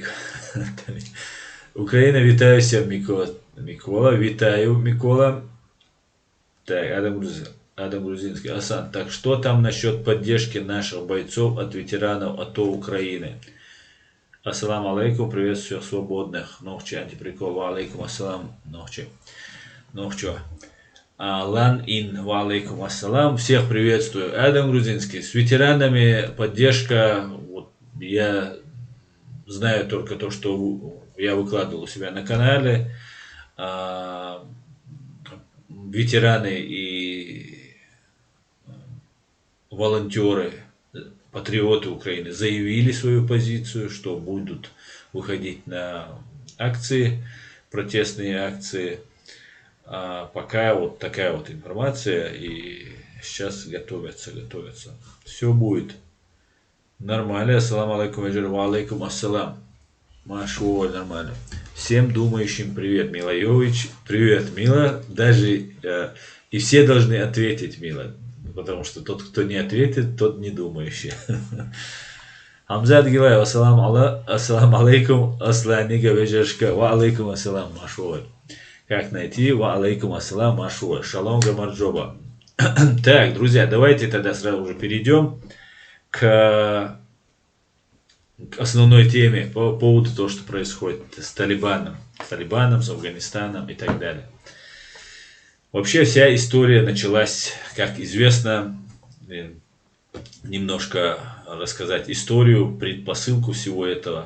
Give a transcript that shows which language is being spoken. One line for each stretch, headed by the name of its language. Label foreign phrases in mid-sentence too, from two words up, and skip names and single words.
Ukrainian: Україна, вітаюся, Микола. Вітаю, Микола. Так, Адам Грузинский.
Russian: Асан, так что там насчет поддержки наших бойцов от ветеранов АТО Украины?
Arabic: السلام عليكم,
Russian: приветствую всех свободных.
Arabic: Нохчи, антиприкол, وعليكم السلام, нохчи. Лан Ин, وعليكم السلام.
Russian: Всех приветствую. Адам Грузинский. С ветеранами поддержка. Вот, я знаю только то, что я выкладывал у себя на канале. Ветераны и волонтеры, патриоты Украины заявили свою позицию, что будут выходить на акции, протестные акции. Пока вот такая вот информация, и сейчас готовятся. Все будет нормально.
Arabic: السلام عليكم، وعليكم السلام.
Russian: Машу, нормально. Всем думающим привет, Мила Йович. Привет, Мила. Даже и все должны ответить, Мила. Потому что тот, кто не ответит, тот не думающий.
Arabic: Хамзат Гилаев, السلام عليكم, асланика вежешка, وعليكم السلام, Машу.
Russian: Как найти?
Arabic: وعليكم السلام,
Russian: Машу. Шалом Гамарджоба. Так, друзья, давайте тогда сразу же перейдем к основной теме по поводу того, что происходит с Талибаном, с Афганистаном и так далее. Вообще вся история началась, как известно, немножко рассказать историю, предпосылку всего этого.